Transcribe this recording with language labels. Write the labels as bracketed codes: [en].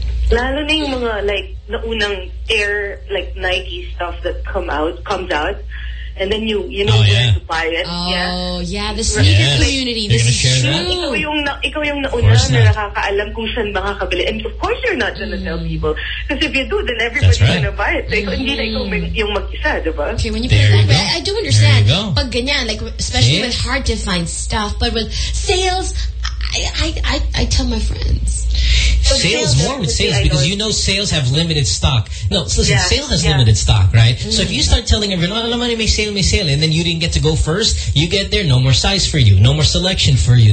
[tl] Lalo na yung mga [en] like naunang air like Nike stuff that comes out and then you know where to buy it. The sneaker community. [tl] Ikaw yung nauna na nakakaalam kung saan makakabili. [en] And of course you're not gonna tell people. Because if you do, then everybody's gonna buy it. [tl] So hindi na ikaw yung mag-isa, diba? [en] Okay, when you put there it that way, I do understand. But [tl] ganyan, [en] like, especially with hard-to-find stuff, but with sales, I tell my friends. Sales, because you know sales have limited stock. No, listen, sale has limited stock, right? Mm. So if you start telling everyone, oh, money may sale, and then you didn't get to go first, you get there, no more size for you, no more selection for you.